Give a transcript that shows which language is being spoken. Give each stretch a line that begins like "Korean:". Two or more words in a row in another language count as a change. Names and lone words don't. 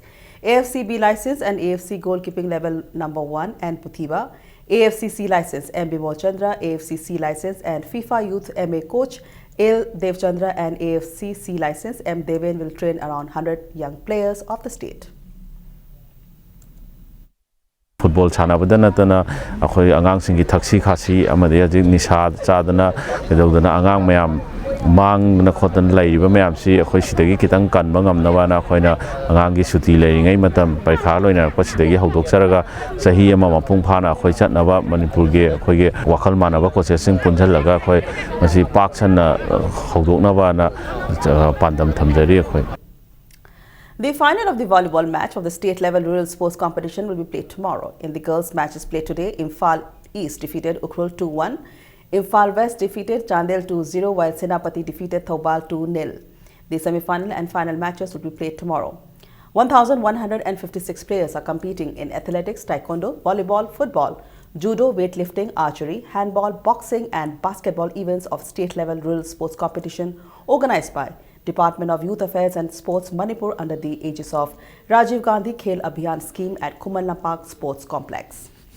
English: AFC B license and AFC goalkeeping level number 1 and Puthiba, AFC C license MB Molchandra, AFC C license and FIFA Youth MA coach L Devchandra and AFC C license M Deven will train around 100 young players of the state.
Manipuri: Football sanabada natana akhoi angang singi thaksi khasi amade ajik nisa chadana kedodana angang mayam mang na khotan laiba mayam si akhoi sidagi kitang kanba ngamnawa na khoina angang gi suti leingai matam paikha loina pasidagi hawdoksaraga sahi ama mapung phana akhoi chatnaba manipur ge akhoi ge wakhal manaba processing punjalaga akhoi masi pak sanna hawdoknaba na pandam thamjari akhoi.
English: The final of the volleyball match of the state-level rural sports competition will be played tomorrow. In the girls' matches played today, Imphal East defeated Ukhrul 2-1. Imphal West defeated Chandel 2-0, while Senapati defeated Thoubal 2-0. The semi-final and final matches will be played tomorrow. 1,156 players are competing in athletics, taekwondo, volleyball, football, judo, weightlifting, archery, handball, boxing and basketball events of state-level rural sports competition organized by Department of Youth Affairs and Sports Manipur under the aegis of Rajiv Gandhi Khel Abhiyan scheme at Kumal Lampak Sports Complex.